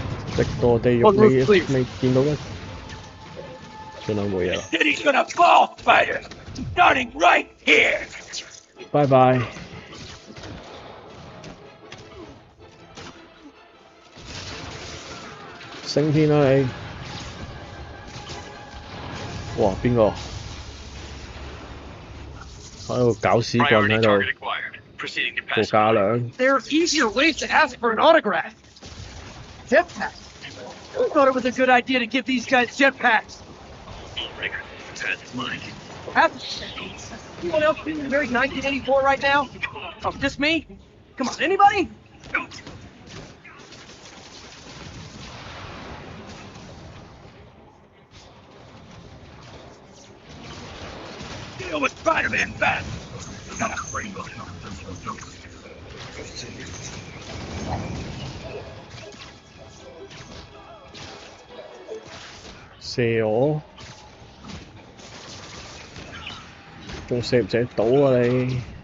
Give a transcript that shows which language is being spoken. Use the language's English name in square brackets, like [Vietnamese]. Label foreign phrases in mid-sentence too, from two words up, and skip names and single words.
[Cantonese] 直墮地獄 [English] One roof, 你 please. 未見到嘅，算啦冇嘢啦， City's gonna fall, Spider! Starting right here! [Cantonese] 拜拜。升天啦你！哇，邊個喺度搞屎棍喺度？做架梁。 [English] There are easier ways to ask for an autograph. Jetpacks. Who thought it was a good idea to give these guys jetpacks? Anyone else feeling very 1984 right now? Oh, just me? Come on, anybody? Deal with Spider-Man fast! [Cantonese] 射我，仲射唔射到啊你？